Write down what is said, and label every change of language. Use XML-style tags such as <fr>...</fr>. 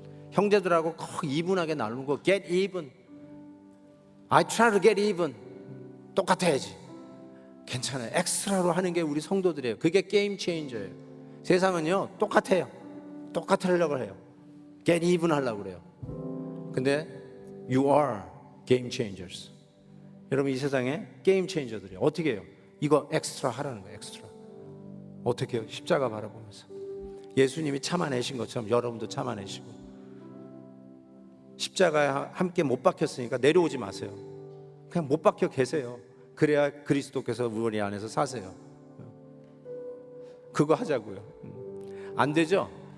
<ko>형제들하고 꼭 이분하게 나누는 거</ko> <en>get even. I try to get even.</en> <ko>똑같아야지. 괜찮아요. 엑스트라로 하는 게 우리 성도들이에요. 그게 게임 체인저예요. 세상은요 똑같아요. 똑같으려고 해요.</ko> <en>get even</en> <ko>하려고 그래요. 근데</ko> <en>you are game changers.</en> <ko>여러분 이 세상에 게임 체인저들이에요. 어떻게 해요? 이거 엑스트라 하라는 거예요. 엑스트라. 어떻게 해요? 십자가 바라보면서 예수님이 참아내신 것처럼 여러분도 참아내시고, 십자가에 함께 못 박혔으니까 내려오지 마세요. 그냥 못 박혀 계세요. 그래야 그리스도께서 우리 안에서 사세요. 그거 하자고요. 안 되죠?</ko>